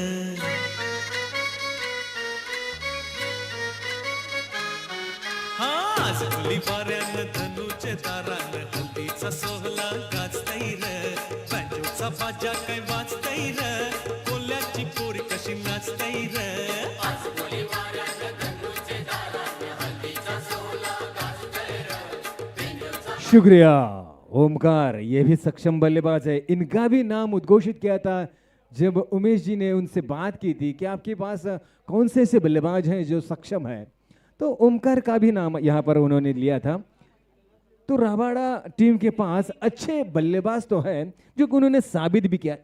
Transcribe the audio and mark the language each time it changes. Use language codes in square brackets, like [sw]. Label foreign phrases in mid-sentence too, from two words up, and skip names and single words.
[mr] आज कोली वाऱ्यान धनुचे दारान हल्दीचा सोहला गाजतैर। बँजोचा बाजा काय वाजतैर, कोल्याची पोरी कशी नाचतैर। आज कोली वाऱ्यान धनुचे दारान हल्दीचा सोहला गाजतैर। [hi] शुक्रिया ओमकार, ये भी सक्षम बल्लेबाज है। इनका भी नाम उद्घोषित किया था जब उमेश जी ने उनसे बात की थी कि आपके पास कौन से ऐसे बल्लेबाज हैं जो सक्षम है, तो ओमकार का भी नाम यहाँ पर उन्होंने लिया था। तो राबाड़ा टीम के पास अच्छे बल्लेबाज तो है जो कि उन्होंने साबित भी किया।